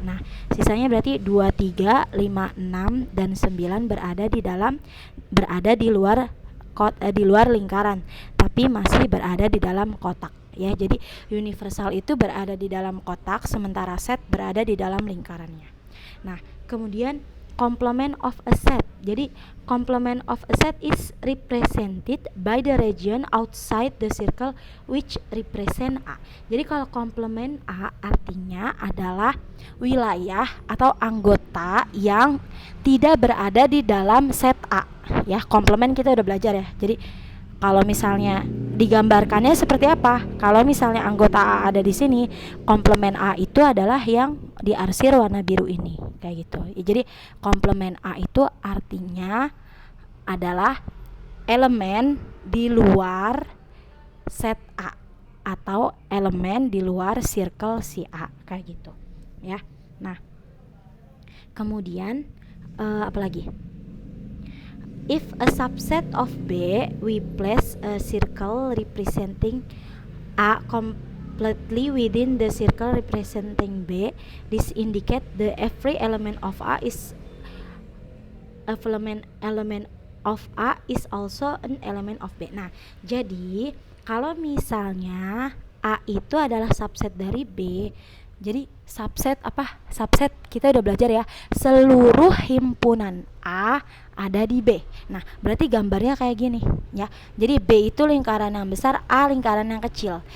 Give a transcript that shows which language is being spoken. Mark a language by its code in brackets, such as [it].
[id] Nah, sisanya berarti 2, 3, 5, 6 dan 9 berada di luar lingkaran, tapi masih berada di dalam kotak ya. Jadi universal itu berada di dalam kotak sementara set berada di dalam lingkarannya. Nah, kemudian complement of a set. [en] Jadi complement of a set is represented by the region outside the circle which represent A. [id] Jadi kalau complement A artinya adalah wilayah atau anggota yang tidak berada di dalam set A. Ya, complement kita udah belajar ya. Jadi kalau misalnya digambarkannya seperti apa? Kalau misalnya anggota A ada di sini, komplement A itu adalah yang diarsir warna biru ini, kayak gitu. Ya, jadi komplement A itu artinya adalah elemen di luar set A atau elemen di luar circle si A, kayak gitu. Ya. Nah, kemudian apa lagi? [en] If a subset of B, we place a circle representing A completely within the circle representing B. This indicate the every element of A is element of A is also an element of B. [id] Nah, jadi kalau misalnya A itu adalah subset dari B, jadi subset apa? Subset kita udah belajar ya. Seluruh himpunan A ada di B. Nah, berarti gambarnya kayak gini ya. Jadi B itu lingkaran yang besar, A lingkaran yang kecil.